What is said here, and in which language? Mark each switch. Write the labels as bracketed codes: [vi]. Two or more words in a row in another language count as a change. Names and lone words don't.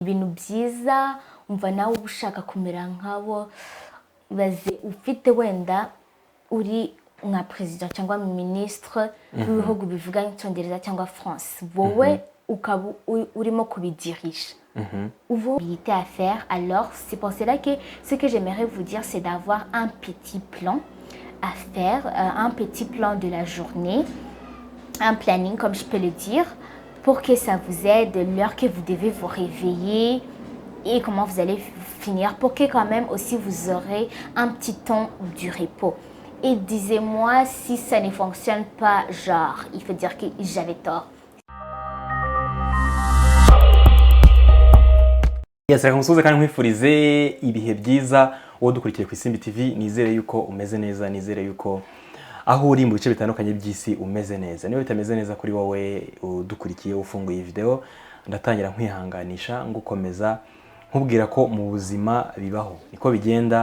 [rw] ibintu byiza umva nawe ushaka kumera nkabo baze ufite wenda uri nka president cyangwa ministre w'ibihugu bivuga icyongereza cyangwa France wowe ukaba urimo kubidirisha [fr] vous habilité à faire. Alors c'est pour cela que ce que j'aimerais vous dire c'est d'avoir un petit plan à faire, un petit plan de la journée, un planning comme je peux le dire, pour que ça vous aide l'heure que vous devez vous réveiller et comment vous allez finir, pour que quand même aussi vous aurez un petit temps du repos. Et disez-moi si ça ne fonctionne pas, genre, il faut dire que j'avais tort. [rw] Yes, reka musuze kandi nkwifurize ibihe byiza uwo dukurikiye ku Isimbi TV. Nizere yuko umeze neza, nizere yuko aho uri mu bice bitandukanye by'isi umeze neza. Niba bitameze neza kuri wowe udukurikiye ufunguye iyi video, ndatangira nkwihanganisha ngukomeza nkubwira ko mu buzima bibaho niko bigenda.